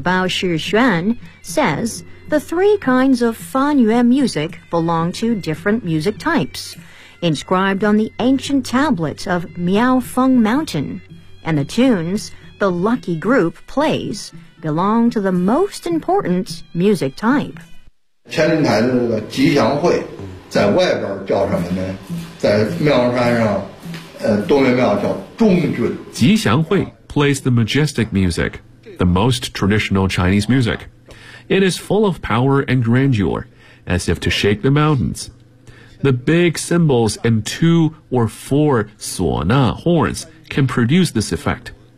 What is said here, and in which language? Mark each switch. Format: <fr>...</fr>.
<en>Bao Shixuan says the three kinds of Fan Yue music belong to different music types, inscribed on the ancient tablet of Miao Feng Mountain, and the tunes the lucky group plays belong to the most important music type.</en> <zh>天灵台的这个吉祥会在外边叫什么呢？在庙山上，东岳庙叫中军。</zh> <en>吉祥会 plays the majestic music, the most traditional Chinese music. It is full of power and grandeur, as if to shake the mountains. The big cymbals and 2 or 4 suo na horns can produce this effect.</en>